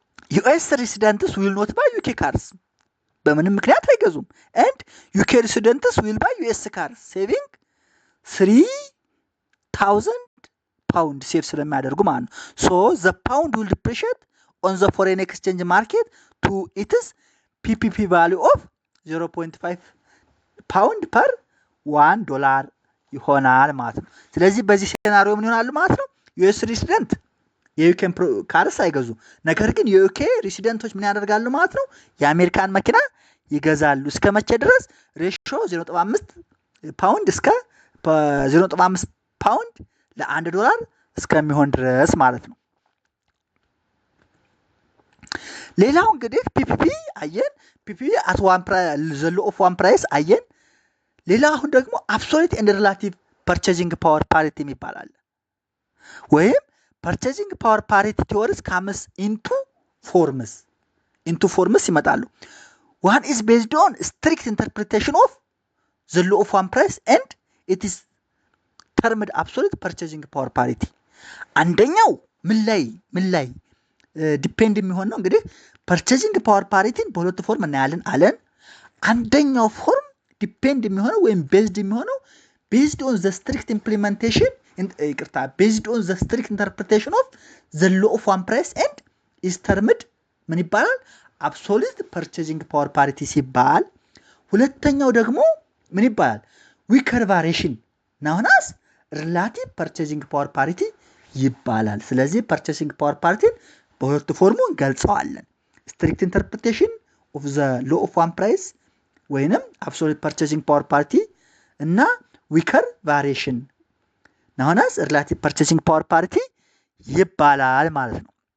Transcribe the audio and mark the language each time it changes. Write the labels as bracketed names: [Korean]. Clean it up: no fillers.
[English] US residents will not buy UK cars [Amharic] በምንም ምክንያት አይገዙም [English] and UK residents will buy US cars saving 3,000 pound [Amharic] ሴቭ ስለሚያደርጉ ማለት ነው። [English] so the pound will depreciate on the foreign exchange market to its PPP value of 0.5 pound per $1 [Amharic] ይሆናል ማለት ነው። ስለዚህ በዚህ ሴናሪዮ ምን ይሆናል ማለት ነው? [English] US resident [Amharic] የዩኬን ካርስ አይገዙ። ነገር ግን የዩኬ ሬሲደንቶች ምን ያደርጋሉ ማለት ነው? የአሜሪካን መኪና ይገዛሉ። እስከ መቼ ድረስ? ሬሽዮ 0.5 ፓውንድ እስከ 0.5 ፓውንድ ለ1 ዶላር እስከሚሆን ድረስ ማለት ነው። ሌላው እንግዲህ ፒፒፒ አየን። ፒፒፒ [English] at one price the law of one price [Amharic] አየን። ሌላ አሁን ደግሞ [English] absolute and relative purchasing power parity [Amharic] ይባላል። [English] ወይም purchasing power parity theories comes into forms [Amharic] ይመጣሉ። [English] One is based on strict interpretation of the law of one price and it is termed absolute purchasing power parity. [Amharic] አንደኛው ምን ላይ ዲፔንድ የሚሆን ነው? እንግዲህ purchasing power parity በሁለት ፎርም እናያለን አለን። አንደኛው ፎርም ዲፔንድ የሚሆነው ወይም ቤዝድ የሚሆነው [English] based on the strict implementation based on the strict interpretation of the law of one price and is termed [Amharic] ምን ይባላል? [English] absolute purchasing power parity [Amharic] ሲባል ሁለተኛው ደግሞ ምን ይባላል? [English] weaker variation known as relative purchasing power parity [Amharic] ይባላል። ስለዚህ [English] purchasing power parity [Amharic] በሁለት ፎርሙ እንገልጸዋለን። [English] strict interpretation of the law of one price ወይንም absolute purchasing power parity እና weaker variation known as relative purchasing power parity [Amharic] ይባላል ማለት ነው።